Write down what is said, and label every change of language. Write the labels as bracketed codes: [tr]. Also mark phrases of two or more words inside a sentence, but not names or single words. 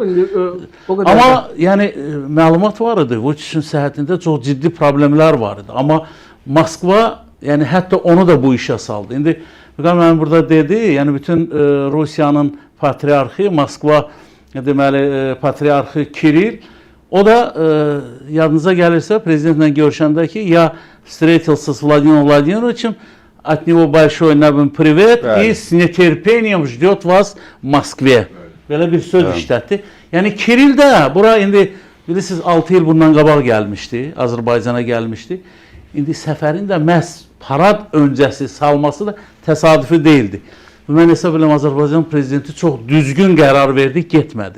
[az] Amma yəni məlumat var idi, Vučićin səhhətində çox ciddi problemlər var idi. Amma Moskva yəni hətta onu da bu işə saldı. İndi Vüqar müəllim burada dedi, yəni bütün Rusiyanın patriarxı, Moskva deməli patriarxı Kiril, o da yadınıza gəlirsə prezidentlə görüşəndə ki, ya [ru] встретился с Владимиром Владимировичем, от него большой привет и с нетерпением ждет вас в Москве. [az] Belə bir söz işlətdi. Yəni Kiril də bura indi bilirsiniz 6 il bundan qabaq gəlmişdi, Azərbaycana gəlmişdi. İndi səfərin də məhz parad öncəsi salması da təsadüfi deyildi. Mən hesab edirəm Azərbaycan prezidenti çox düzgün qərar verdi, getmədi.